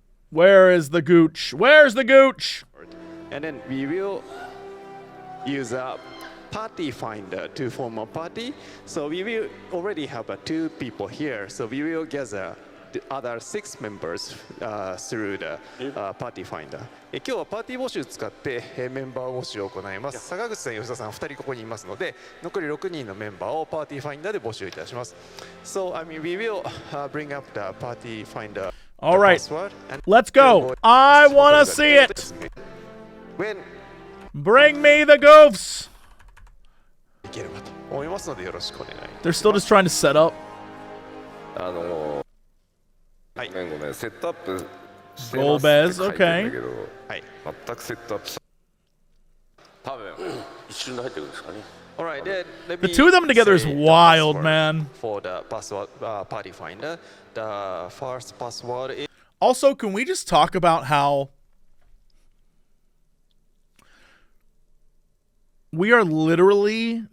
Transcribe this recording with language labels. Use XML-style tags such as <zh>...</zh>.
<en>Where is the gooch? Where's the gooch? And then we will use a party finder to form a party. So we will already have 2 people here. So we will gather the other 6 members through the party finder.</en> <ja>今日はパーティー募集使ってメンバー募集を行います。坂口さん、吉田さん2人ここにいますので、残り6人のメンバーをパーティーファインダーで募集いたします。</ja> <en>So I mean we will bring up the party finder. All right, let's go. I want to see it. Bring me the goofs. They're still just trying to set up.</en> <ja>ごめんセットアップしてますって書いてるんだけど、全くセットアップ多分一瞬で入ってくるんですかね。</ja> <en>Alright, the 2 of them together is wild, man. For the password party finder, the first password is... Also, can we just talk about how we are literally...</en>